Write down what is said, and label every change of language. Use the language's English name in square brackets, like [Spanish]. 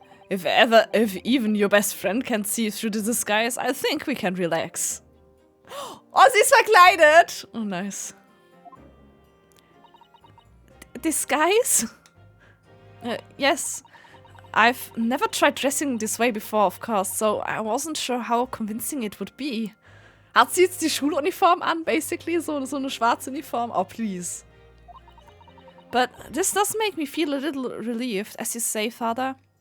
[English] If even your best friend can see through the disguise, I think we can relax. [German] Oh, sie ist verkleidet! [English] Oh, nice. Disguise? Yes. I've never tried dressing this way before, of course, so I wasn't sure how convincing it would be. [German] Hat sie jetzt die Schuluniform an, basically? So eine schwarze Uniform? [English] Oh, please. But this does make me feel a little relieved, as you say, Father.